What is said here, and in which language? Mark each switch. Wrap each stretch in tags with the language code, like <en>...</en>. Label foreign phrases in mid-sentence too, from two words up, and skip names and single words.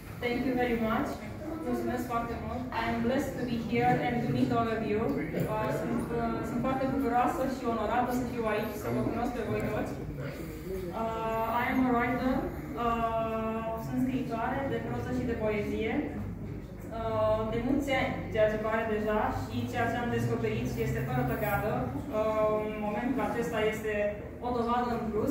<en>Thank you very much.</en> <ro>Mulțumesc foarte mult.</ro> <en>I am blessed to be here and to meet all of you.</en> <ro>Sunt foarte bucuroasă și onorată să fiu aici, să vă cunosc pe voi toți.</ro> <en>I am a writer.</en> <ro>Sunt scriitoare de proză și de poezie. De mulți ani, ceea ce pare deja, și ceea ce am descoperit și este fără tăgadă, în momentul acesta este o dovadă în plus.</ro>